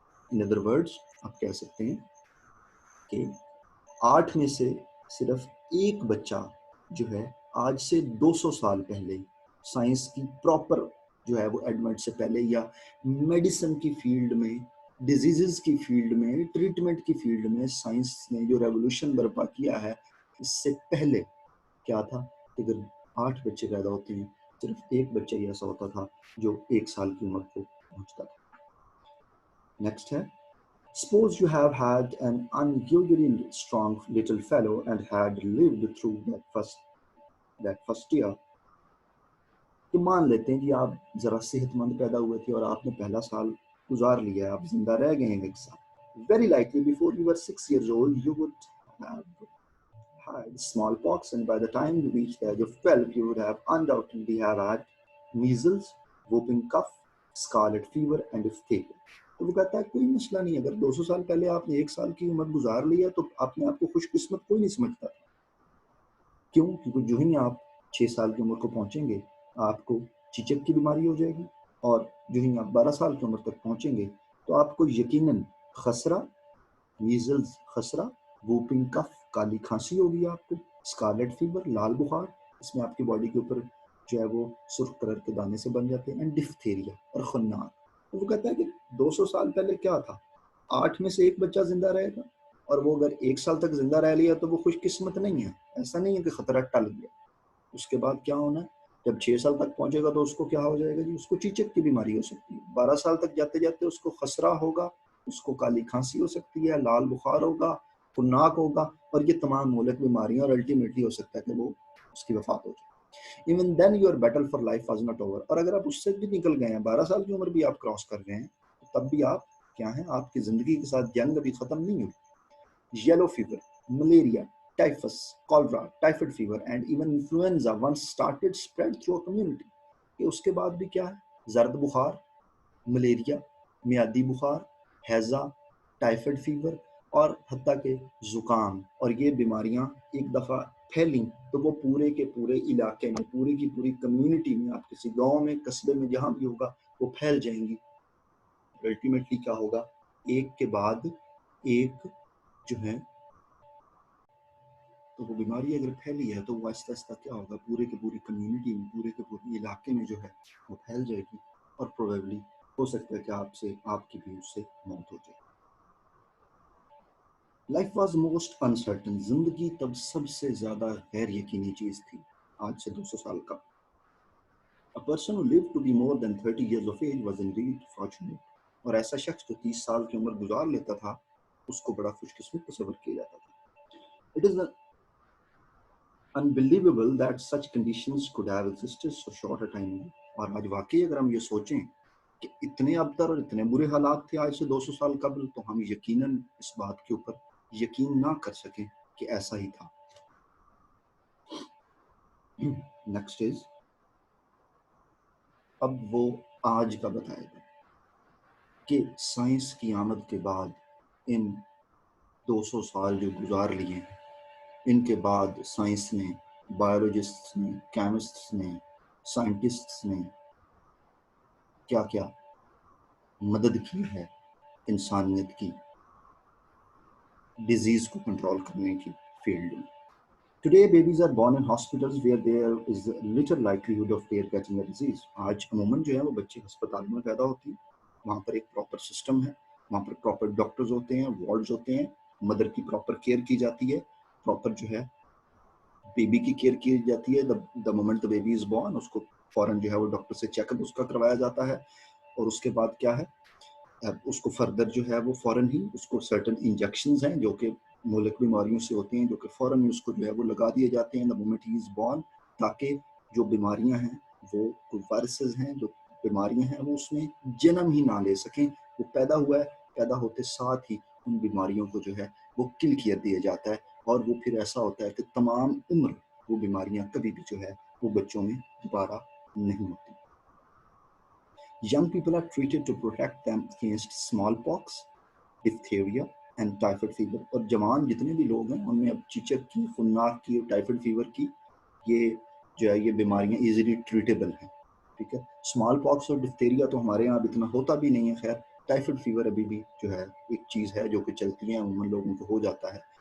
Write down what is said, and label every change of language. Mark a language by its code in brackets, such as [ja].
[ur] In other words آپ کہہ سکتے ہیں کہ 8 میں سے صرف ایک بچہ جو ہے آج سے 200 سال پہلے سائنس کی پراپر جو ہے وہ ایڈمنٹ سے پہلے یا میڈیسن کی فیلڈ میں ڈیزیزز کی فیلڈ میں ٹریٹمنٹ کی فیلڈ میں سائنس نے جو ریولوشن برپا کیا ہے اس سے پہلے کیا تھا کہ اگر 8 بچے پیدا ہوتے ہیں صرف ایک بچہ ہی ایسا ہوتا تھا جو 1 سال کی عمر کو پہنچتا تھا. نیکسٹ ہے [en] Suppose you have had an unusually strong little fellow and had lived through that first year. [ur] تو مان لیتے ہیں کہ آپ ذرا صحت مند پیدا ہوئے تھے اور آپ نے پہلا سال گزار لیا ہے, آپ زندہ رہ گئے ہیں 1 سال. [en] Very likely before you were 6 years old you would have had smallpox, and by the time you reached the age of 12 you would have undoubtedly have had measles, whooping cough, scarlet fever and diphtheria. [ur] تو وہ کہتا ہے کوئی مسئلہ نہیں, اگر 200 سال پہلے آپ نے 1 سال کی عمر گزار لی ہے تو اپنے آپ کو خوش قسمت کوئی نہیں سمجھتا. کیوں؟ کیونکہ جو ہی آپ 6 سال کی عمر کو پہنچیں گے آپ کو چیچک کی بیماری ہو جائے گی, اور جو ہی آپ 12 سال کی عمر تک پہنچیں گے تو آپ کو یقیناً خسرہ, میزلز خسرہ, ووپنگ کف کالی کھانسی ہوگی, آپ کو اسکارلیٹ فیور لال بخار, اس میں آپ کی باڈی کے اوپر جو ہے وہ سرخ کلر کے دانے سے بن جاتے ہیں, اینڈ ڈفتھیریا اور خناق. تو وہ کہتا ہے کہ 200 سال پہلے کیا تھا, 8 میں سے ایک بچہ زندہ رہے گا, اور وہ اگر 1 سال تک زندہ رہ لیا تو وہ خوش قسمت نہیں ہے. ایسا نہیں ہے کہ خطرہ ٹل گیا. اس کے بعد کیا ہونا ہے, جب 6 سال تک پہنچے گا تو اس کو کیا ہو جائے گا جی, اس کو چیچک کی بیماری ہو سکتی ہے. 12 سال تک جاتے جاتے اس کو خسرہ ہوگا, اس کو کالی کھانسی ہو سکتی ہے, لال بخار ہوگا, خناق ہوگا, اور یہ تمام مہلک بیماریاں, اور الٹیمیٹلی ہو سکتا ہے کہ وہ اس کی وفات ہو جائے. [en] Even then your battle for life was not over. [ur] اور اگر آپ اس سے بھی نکل گئے ہیں, 12 سال کی عمر بھی آپ کراس کر گئے ہیں, تب بھی آپ کیا ہیں, آپ کی زندگی کے ساتھ جنگ ابھی ختم نہیں ہوئی. [en] Yellow fever, malaria, typhus, cholera, typhoid fever and even influenza once started spread through a community. [ur] کہ اس کے بعد بھی کیا ہے, زرد بخار, ملیریا, میادی بخار, ہیضہ, ٹائفائڈ فیور اور حتیٰ کہ زکام, اور یہ بیماریاں ایک دفعہ پھیلیں تو وہ پورے کے پورے علاقے میں, پوری کی پوری کمیونٹی میں, آپ کسی گاؤں میں, قصبے میں, جہاں بھی ہوگا وہ پھیل جائیں گی. الٹیمیٹلی کیا ہوگا, ایک کے بعد ایک جو ہے تو وہ بیماری اگر پھیلی ہے تو وہ آہستہ آہستہ کیا ہوگا, پورے کے پوری کمیونٹی میں, پورے کے پورے علاقے میں جو ہے وہ پھیل جائے گی, اور پروبیبلی ہو سکتا ہے کہ آپ کی بھی اس سے موت ہو جائے. [en] Life was most uncertain. [ur] زندگی تب سب سے زیادہ غیر یقینی چیز تھی, آج سے 200 سال قبل. [en] A person who lived to be more than 30 years of age was indeed fortunate. [ur] اور ایسا شخص جو 30 سال کی عمر گزار لیتا تھا اس کو بڑا خوش قسمت تصور کیا جاتا تھا. [en] It is unbelievable that such conditions could have existed so short a time ago. [ur] اور آج واقعی اگر ہم یہ سوچیں کہ اتنے ابتر اور اتنے برے حالات تھے آج سے 200 سال قبل, تو ہم یقیناً اس بات کے اوپر یقین نہ کر سکیں کہ ایسا ہی تھا. [en] next is [ur] اب وہ آج کا بتائے گا کہ سائنس کی آمد کے بعد ان 200 سال جو گزار لیے ہیں، ان کے بعد سائنس نے، بایولوجسٹس نے، کیمسٹس نے، سائنٹسٹس نے کیا کیا مدد کی ہے انسانیت کی ڈیزیز کو کنٹرول کرنے کی فیلڈ میں. [en] Today, babies are born in hospitals where there is little likelihood of their getting a disease. [ur] آج عموماً جو ہے وہ بچے ہسپتال میں پیدا ہوتی ہیں، وہاں پر ایک پراپر سسٹم ہے، وہاں پر پراپر ڈاکٹرز ہوتے ہیں، وارڈز ہوتے ہیں، مدر کی پراپر کیئر کی جاتی ہے، پراپر جو ہے بیبی کی کیئر کی جاتی ہے. [en] the moment the baby is born, [ur] اس کو فوراً جو ہے وہ ڈاکٹر سے چیک اپ اس کا کروایا جاتا ہے، اور اس کے بعد کیا ہے، اس کو فردر جو ہے وہ فوراً ہی اس کو سرٹن انجیکشنز ہیں جو کہ مہلک بیماریوں سے ہوتے ہیں، جو کہ فوراً اس کو جو ہے وہ لگا دیے جاتے ہیں [en] the moment he is born, [ur] تاکہ جو بیماریاں ہیں وہ وائرسز ہیں، جو بیماریاں ہیں وہ اس میں جنم ہی نہ لے سکیں. وہ پیدا ہوا ہے، پیدا ہوتے ساتھ ہی ان بیماریوں کو جو ہے وہ کل کر دیا جاتا ہے، اور وہ پھر ایسا ہوتا ہے کہ تمام عمر وہ بیماریاں کبھی بھی جو ہے وہ بچوں میں دوبارہ نہیں ہوتی. [en] Young people are treated to protect them against smallpox, diphtheria and typhoid fever. [ur] اور جوان جتنے بھی لوگ ہیں ان میں اب چچک کی، خناک کی، ٹائیفائڈ فیور کی، یہ جو ہے یہ بیماریاں ایزیلی ٹریٹیبل ہیں. ٹھیک ہے. اسمال پاکس اور ڈفتیریا تو ہمارے یہاں اتنا ہوتا بھی نہیں ہے. خیر ٹائیفائڈ فیور ابھی بھی جو ہے ایک چیز ہے جو کہ چلتی ہے، عموماً لوگوں کو ہو جاتا ہے.